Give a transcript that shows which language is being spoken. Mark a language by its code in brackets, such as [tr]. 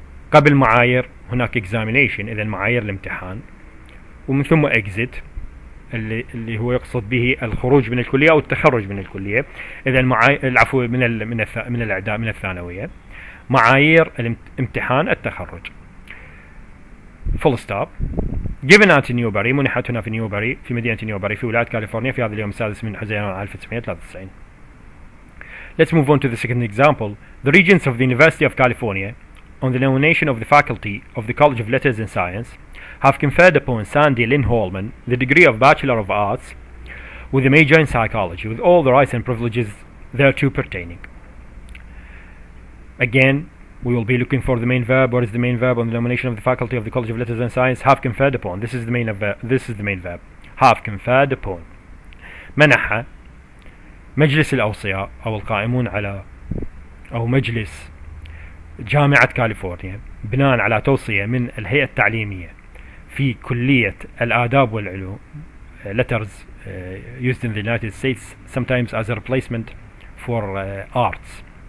[ar] قبل معايير هناك examination، إذا معايير الامتحان، ومن ثم exit اللي هو يقصد به الخروج من الكلية أو التخرج من الكلية، إذا العفو من الإعداد من الثانوية، معايير الامتحان التخرج. [en] full stop. given at [ar] نيوبري، منحت هنا في نيوبري في مدينة نيوبري في ولاية كاليفورنيا في هذا اليوم السادس من حزيران 1993. [en] Let's move on to the second example. The Regents of the University of California, on the nomination of the faculty of the College of Letters and Science, have conferred upon Sandy Lynn Holman the degree of Bachelor of Arts with a major in psychology, with all the rights and privileges thereto pertaining. Again, we will be looking for the main verb. What is the main verb on the nomination of the faculty of the College of Letters and Science? Have conferred upon. This is the main verb. Have conferred upon. [ar] منح مجلس الأوصياء أو القائمون على أو مجلس جامعة كاليفورنيا بناء على توصية من الهيئة التعليمية في كلية الآداب والعلوم. [en] Letters used in the United States sometimes as a replacement for arts.